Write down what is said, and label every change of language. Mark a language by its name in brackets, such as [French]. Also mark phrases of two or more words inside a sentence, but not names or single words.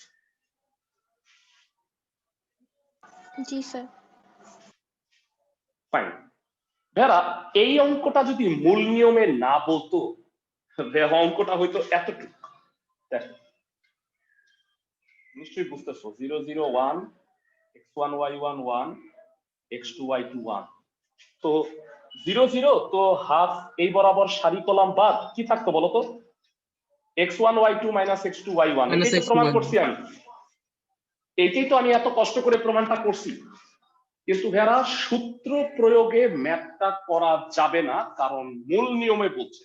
[Bangla] জি স্যার। ফাইন। ভেরা এই অঙ্কটা যদি মূল নিয়মে না বলতো, অঙ্কটা হয়তো এতটুকু। দেখো নিশ্চয়ই বুঝতেছো 0 0 1 x1 y1 1 x2 y2 1, তো 0 0 তো হাফ এই বরাবর সারি কলাম বাদ কি থাকতো বলতো? x1 y2 মাইনাস x2 y1। এটাই তো প্রমাণ করছি আমি, এইটাই তো আমি এত কষ্ট করে প্রমাণটা করছি। কিন্তু ভেরা সূত্র প্রয়োগে ম্যাথটা করা যাবে না, কারণ মূল নিয়মে বলছে।